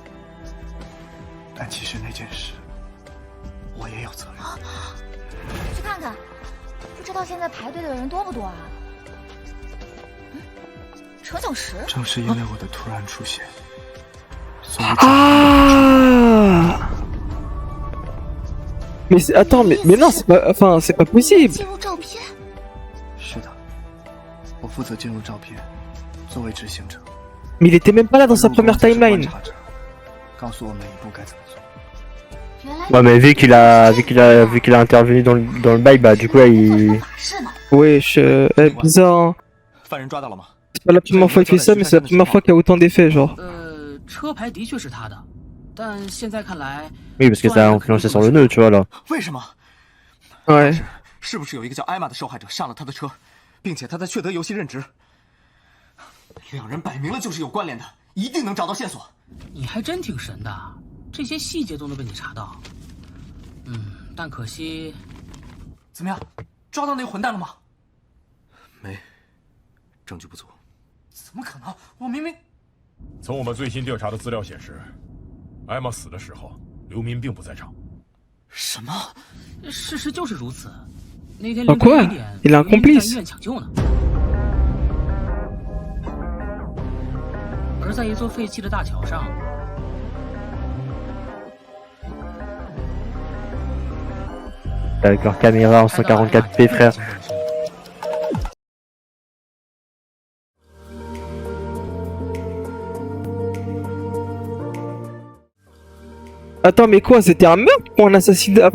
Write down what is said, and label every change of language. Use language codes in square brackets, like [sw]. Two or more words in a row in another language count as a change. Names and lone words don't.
[zh] 但其实那件事，我也有责任。去看看，不知道现在排队的人多不多啊？程小石，正是因为我的突然出现，所以 [fr] Ah Mais attends, mais non, c'est pas, enfin, c'est pas possible. [zh] 进入照片，是的，我负责进入照片，作为执行者。 [fr] Mais il était même pas là dans sa [zh] 入宫 [fr] première [zh] 只是观 [fr] timeline. [zh] 察者，告诉我每一步该怎么做。原来 [fr] Ouais, mais vu qu'il a intervenu dans le bail, bah du coup là, il. [zh] 法事呢。 [fr] Wesh, bizarre. Hein. [zh] 犯人抓到了吗？ [fr] C'est pas la première fois qu'il fait ça, mais c'est la première fois qu'il y a autant d'effets, genre. [zh] 车牌的确是他的，但现在看来， [fr] Oui, parce que ça a influencé sur le nœud, tu vois là. [zh] 为什么？ [fr] Ouais. [zh] 是不是有一个叫艾玛的受害者上了他的车，并且他在雀德游戏任职？两人摆明了就是有关联的，一定能找到线索。你还真挺神的，这些细节都能被你查到。但可惜，怎么样，抓到那个混蛋了吗？没，证据不足。怎么可能？我明明…… 从我们最新调查的资料显示，艾玛死的时候，刘民并不在场。什么？事实就是如此。那天 [fr] Ah [zh] 凌晨 [fr] quoi [zh] 1点， [fr] Il a un [zh] 刘明在 [fr] complice [zh] 医院抢救呢。而在一座废弃的大桥上， [fr] Avec leur caméra en 144p, frère. Attends, mais quoi, c'était un meurtre ou un assassinat?